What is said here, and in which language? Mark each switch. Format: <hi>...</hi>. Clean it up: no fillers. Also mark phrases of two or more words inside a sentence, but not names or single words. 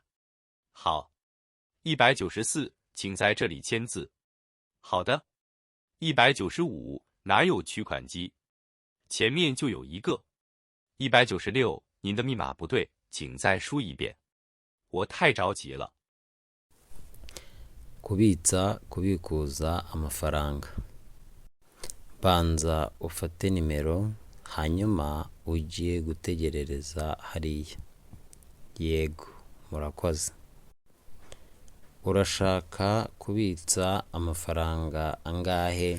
<zh>好。194，请在这里签字。好的。195，哪有取款机？前面就有一个。196，您的密码不对，请再输一遍。我太着急了。</zh> <rw>kubitsa kubikuza amafaranga. Banza ufate nimero hanyuma ugiye gutegerereza hariya. Yego, murakoze. Urashaka kubitsa amafaranga angahe?</rw>